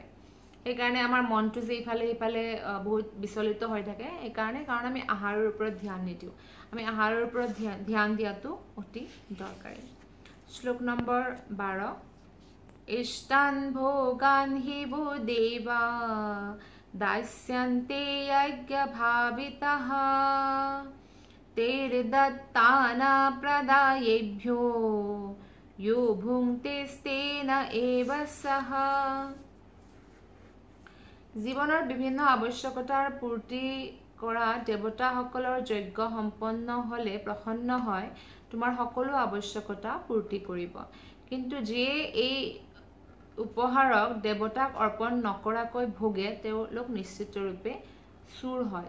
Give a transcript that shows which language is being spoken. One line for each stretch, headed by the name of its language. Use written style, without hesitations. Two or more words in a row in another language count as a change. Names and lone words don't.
Assamese: সেইকাৰণে আমাৰ মনটো যে ইফালে সিফালে বহুত বিচলিত হৈ থাকে, সেইকাৰণে কাৰণ আমি আহাৰৰ ওপৰত ধ্যান নিদিওঁ। আমি আহাৰৰ ওপৰত ধ্যান দিয়াটো অতি দৰকাৰী। শ্লোক নম্বৰ 12।
Sanskrit: इष्टान भोगान हि भू देवा दास्यन्ते यज्ञभावितः तेर्दत्ताना प्रदायेभ्यो यो भुङ्क्तेस्तेन एव सः।
Assamese: জীৱনৰ বিভিন্ন আৱশ্যকতাৰ পূৰ্তি কৰা দেৱতাসকলৰ যজ্ঞ সম্পন্ন হলে প্ৰসন্ন হয় তোমাৰ সকলো আৱশ্যকতা পূৰ্তি কৰিব। কিন্তু যিয়ে এই উপহাৰক দেৱতাক অৰ্পণ নকৰাকৈ ভোগে তেওঁলোক নিশ্চিত ৰূপে চুৰ হয়।